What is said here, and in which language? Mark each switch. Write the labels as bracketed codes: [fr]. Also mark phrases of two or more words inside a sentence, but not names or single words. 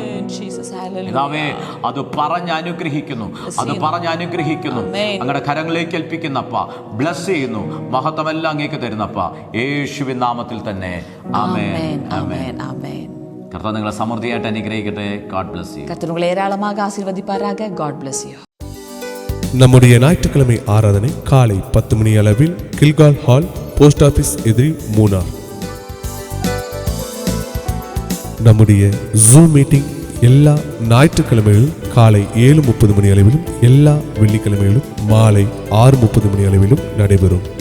[ml] പിതാവേ, അത് പറഞ്ഞ് അനുഗ്രഹിക്കുന്നു, അങ്ങയുടെ കരങ്ങളിലേക്ക് ഏൽപ്പിക്കുന്നപ്പ, ബ്ലസ് ചെയ്യുന്നു, മഹത്വമെല്ലാം അങ്ങേക്ക് തരുന്നപ്പ, യേശുവിൻ നാമത്തിൽ തന്നെ. ആമേൻ, ആമേൻ, ആമേൻ. കർത്താവ് നിങ്ങളെ സമൃദ്ധിയായിട്ട് അനുഗ്രഹിക്കട്ടെ. [en] God bless you. [ta] கர்த்தர் உங்களை ஏராளமாக ஆசீர்வதிப்பாராக. [en] God bless you. [ta] நம்முடைய ஞாயிற்றுக்கிழமை ஆராதனை காலை 10 மணி அளவில் கில்கால் ஹால், [en] post office [ta] எதிரி, மூனார். நம்முடைய ஜூம் மீட்டிங் எல்லா ஞாயிற்றுக்கிழமைகளும் காலை 7:30 மணி அளவிலும், எல்லா வெள்ளிக்கிழமைகளும் மாலை 6:30 மணி அளவிலும் நடைபெறும்.